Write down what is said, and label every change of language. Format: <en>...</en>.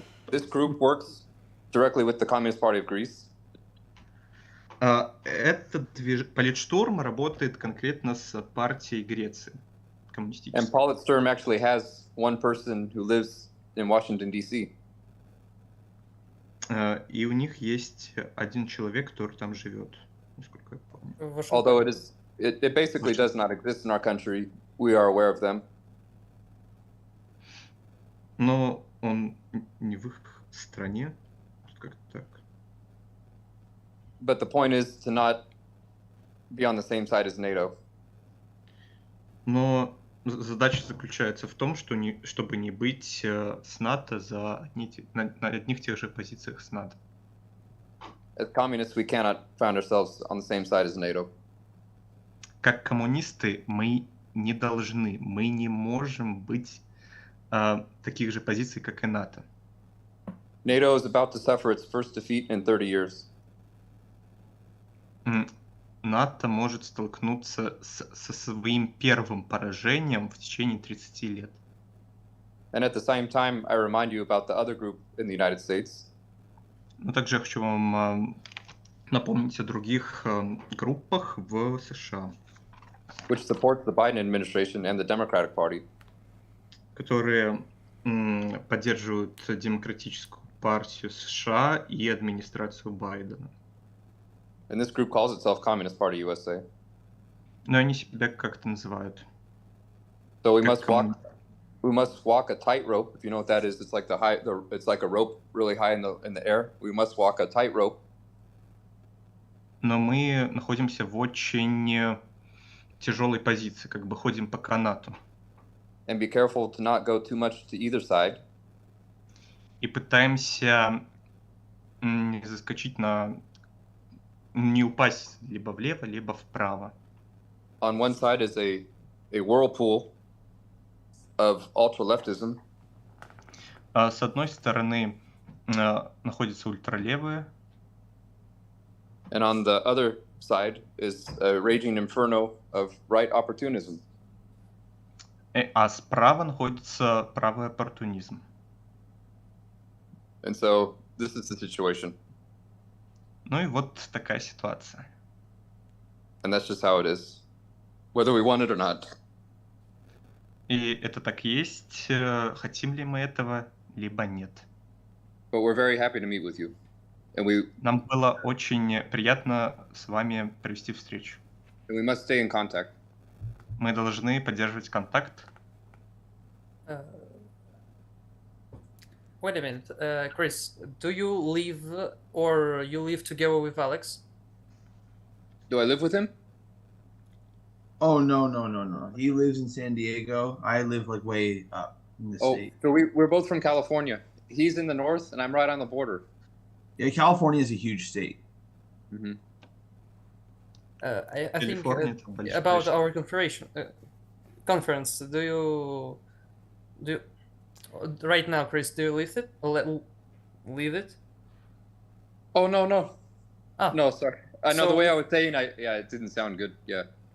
<en>This group works directly with the Communist Party of Greece.</en> <ru>Этот политштурм работает конкретно с партией Греции,</ru> <en>And</en> <ru>коммунистической.</ru> <en>Politsturm actually has one person who lives in Washington, D.C.</en> <ru>И у них есть один человек, который там живет, насколько я помню.</ru> <en>Although it basically does not exist in our country, we are aware of them.</en> <ru>Но он не в их стране, как-то так.</ru> <en>But the point is to not be on the same side as NATO.</en> <ru>Но задача заключается в том, чтобы не быть с НАТО на одних тех же позициях с НАТО.</ru> <en>As communists, we cannot find ourselves on the same side as NATO.</en> <ru>Как коммунисты мы не можем быть таких же позиций, как и НАТО.</ru> <en>NATO is about to suffer its first defeat in 30 years.</en> <ru>НАТО может столкнуться со своим первым поражением в течение 30 лет.</ru> <en>And at the same time, I remind you about the other group in the United States.</en> <ru>Но также я хочу вам напомнить о других группах в США,</ru> <en>Which supports the Biden administration and the Democratic Party.</en> <ru>которые поддерживают Демократическую партию США и администрацию Байдена.</ru> <en>And this group calls itself Communist Party USA.</en> <ru>Но они себя как-то называют.</ru> <en>So we</en> <ru>Как</ru> <en>must walk a tightrope. If you know what that is, it's like it's like a rope really high in the air. We must walk a tightrope.</en> <ru>Но мы находимся в очень тяжелой позиции, как бы ходим по канату.</ru> <en>And be careful to not go too much to either side.</en> <ru>И пытаемся не заскочить не упасть либо влево, либо вправо.</ru> <en>On one side is a whirlpool of ultra-leftism.</en> <ru>С одной стороны находятся ультралевые,</ru> <en>And on the other side is a raging inferno of right opportunism.</en> <ru>а справа находится правый оппортунизм.</ru> <en>And so this is the situation.</en> <ru>Ну и вот такая ситуация.</ru> <en>And that's just how it is, whether we want it or not.</en> <ru>И это так есть, хотим ли мы этого, либо нет.</ru> <en>But we're very happy to meet with you. And</en> <ru>Нам было очень приятно с вами провести встречу.</ru> <en>we must stay in contact.</en> <ru>Мы должны поддерживать контакт.</ru> <en>Wait a minute, Chris. Do you live or you live together with Alex? Do I live with him? Oh no. He lives in San Diego. I live like way up in the state. So we're both from California. He's in the north, and I'm right on the border. Yeah, California is a huge state. Mm-hmm. I think</en> <ru>California это большая</ru> <en>about</en> <ru>штука.</ru> <en>our conference. Do you right now, Chris? Do you leave it? Leave it? Oh no. Ah. No, sorry. I know the So- way I was saying. It didn't sound good. Yeah.</en>